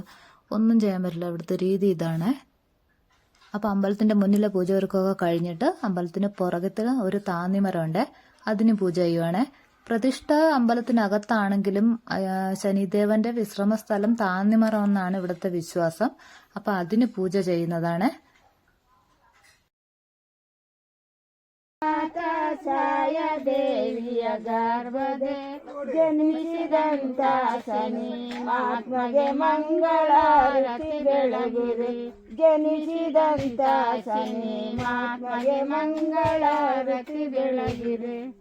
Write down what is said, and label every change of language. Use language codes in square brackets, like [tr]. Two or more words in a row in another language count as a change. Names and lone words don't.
[ml] ഒന്നും ചെയ്യാൻ പറ്റില്ല, ഇവിടുത്തെ രീതി ഇതാണ്. അപ്പോൾ അമ്പലത്തിൻ്റെ മുന്നിലെ പൂജ ഒരുക്കമൊക്കെ കഴിഞ്ഞിട്ട് അമ്പലത്തിന് പുറകത്തിൽ ഒരു താന്നിമരമുണ്ട്, അതിന് പൂജ ചെയ്യുവാണ്. പ്രതിഷ്ഠ അമ്പലത്തിനകത്താണെങ്കിലും ശനിദേവന്റെ വിശ്രമ സ്ഥലം താന്നിമരം എന്നാണ് ഇവിടുത്തെ വിശ്വാസം. അപ്പം അതിന് പൂജ ചെയ്യുന്നതാണ്. [kn] ದೇವಿಯ ಗರ್ಭದೆ ಜನಿಸಿದಂತ ಶನಿ ಮಹಾತ್ಮಗೆ ಮಂಗಳಾರತಿ ಬೆಳಗಿರಿ. ಜನಿಸಿದಂತ ಶನಿ ಮಹಾತ್ಮಗೆ ಮಂಗಳಾರತಿ ಬೆಳಗಿರಿ.